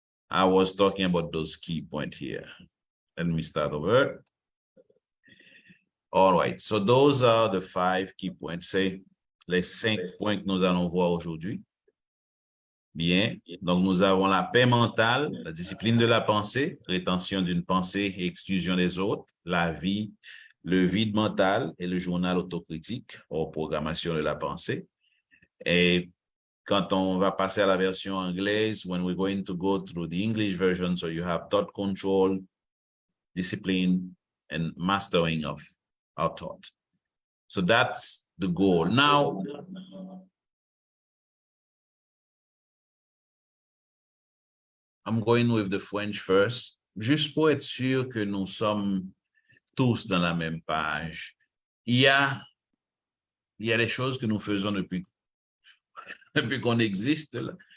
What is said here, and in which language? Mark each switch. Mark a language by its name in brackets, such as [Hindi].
[English] I was talking about those key points here. Let me start over. All right, so those are the 5 key points. [French] C'est les 5 points que nous allons voir aujourd'hui. Bien, donc nous avons la paix mentale, la discipline de la pensée, rétention d'une pensée et exclusion des autres, la vie, le vide mental et le journal autocritique, ou programmation de la pensée. Et quand on va passer à la version anglaise, [English] when we're going to go through the English version, so you have thought control, discipline, and mastering of our thought. So that's the goal. Now, I'm going with the French first, [French] juste pour être sûr que nous sommes tous dans la même page. Il y a des choses que nous faisons depuis qu'on existe. Là.